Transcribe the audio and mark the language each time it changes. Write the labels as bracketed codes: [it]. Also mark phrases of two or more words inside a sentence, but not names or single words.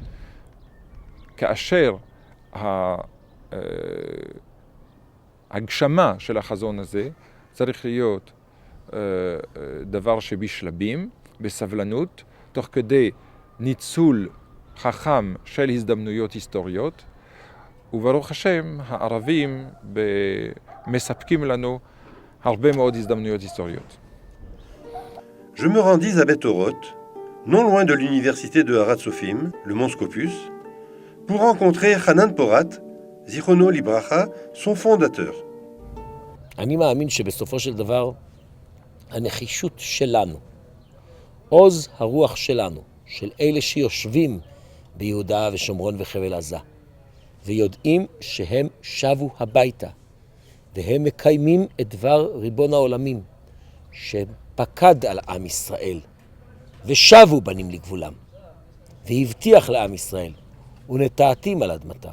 [he] כאשר ההגשמה של החזון הזה צריך להיות דבר שבשלבים, בסבלנות, תוך כדי ניצול חכם של הזדמנויות היסטוריות, וברוך השם, הערבים מספקים לנו הרבה מאוד הזדמנויות היסטוריות. [fr] Je me rendis à Beth-Oroth, non loin de l'université de Harat Sofim, le mont Scopus, pour rencontrer Hanan Porat, [he] זכרונו לברכה, [fr] son fondateur. [he] אני מאמין שבסופו של דבר הנחישות שלנו, עוז הרוח שלנו, של אלה שיושבים ביהודה ושומרון וחבל עזה, ויודעים שהם שבו הביתה, והם מקיימים את דבר ריבון העולמים, שפקד על עם ישראל, ושבו בנים לגבולם, והבטיח לעם ישראל, ונטעתים על אדמתם.